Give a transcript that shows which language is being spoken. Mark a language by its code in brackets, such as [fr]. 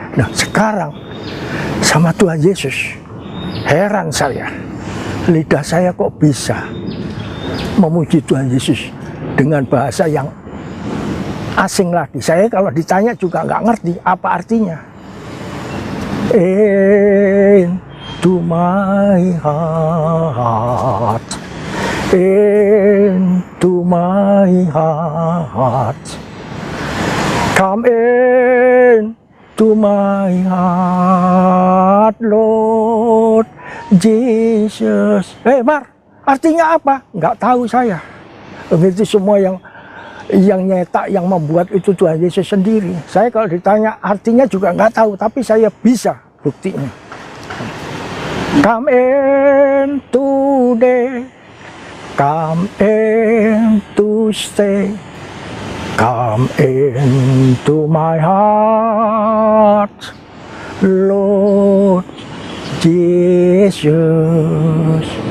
[id] Nah sekarang sama Tuhan Yesus, heran saya, lidah saya kok bisa memuji Tuhan Yesus dengan bahasa yang asing lagi. Saya kalau ditanya juga nggak ngerti apa artinya. [en] Into my heart, into my heart, come in to my heart, Lord Jesus. [id] Mar, artinya apa? Nggak tahu saya. Itu semua yang nyetak, yang membuat itu Tuhan Yesus sendiri. Saya kalau ditanya artinya juga nggak tahu, tapi saya bisa buktinya. [en] Come in today, come in to stay, come into my heart, Lord Jesus.